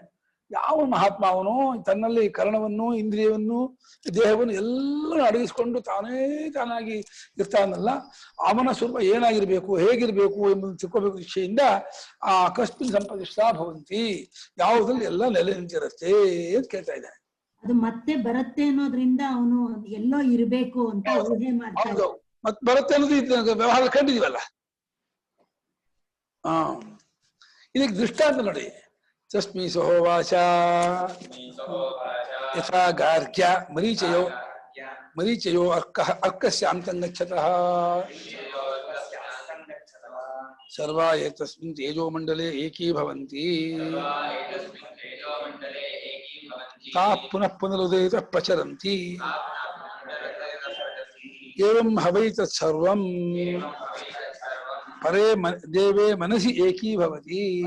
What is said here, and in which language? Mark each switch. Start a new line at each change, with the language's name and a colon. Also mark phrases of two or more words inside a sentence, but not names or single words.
Kannada: ಯಾವ ಮಹಾತ್ಮ ಅವನು ತನ್ನಲ್ಲಿ ಕರ್ಣವನ್ನು, ಇಂದ್ರಿಯವನ್ನು, ದೇಹವನ್ನು ಎಲ್ಲರೂ ಅಡಗಿಸ್ಕೊಂಡು ತಾನಾಗಿ ಇರ್ತಾನಲ್ಲ, ಅವನ ಸ್ವರೂಪ ಏನಾಗಿರ್ಬೇಕು, ಹೇಗಿರ್ಬೇಕು ಎಂಬುದನ್ನು ತಿಳ್ಕೋಬೇಕು ಇಚ್ಛೆಯಿಂದ ಆ
Sanskrit: ಕಸ್ಮಿನ್ ಸಂಪ್ರತಿಷ್ಠಾ ಭವಂತಿ,
Kannada: ಯಾವುದ್ರಲ್ಲಿ ಎಲ್ಲ ನೆಲೆ ನಿಂತಿರುತ್ತೆ ಅಂತ ಕೇಳ್ತಾ ಇದ್ದಾನೆ. ಅದು ಮತ್ತೆ ಬರುತ್ತೆ ಅನ್ನೋದ್ರಿಂದ ಅವನು ಎಲ್ಲೋ ಇರ್ಬೇಕು ಅಂತ ಊಹೆ ಮಾಡ್ತಾನೆ. ಮತ್ತೆ ಬರುತ್ತೆ ಅನ್ನೋದು ವ್ಯವಹಾರ ಕಂಡಿದೀವಲ್ಲ. ಇದಕ್ಕೆ ದೃಷ್ಟಾಂತ ನೋಡಿ.
Sanskrit: ತಸ್ಮೈ ಸಹೋವಾಚ ಯಥಾ ಗಾರ್ಗ್ಯ ಮರೀಚಯೋ ಅರ್ಕಸ್ಯಾಂತಂ ಗಚ್ಚತಃ ಸರ್ವಾ ಏತಸ್ಮಿನ್ ತೇಜೋಮಂಡಲೆ ಏಕೀಭವಂತಿ ತಾಃ ಪುನಃ ಪುನರುದಯತಃ ಪ್ರಚರಂತಿ ಏವಂ ಹವೈ ತತ್ಸರ್ವಂ ಪರೇ ದೇವೇ ಮನಸಿ ಏಕೀಭವತಿ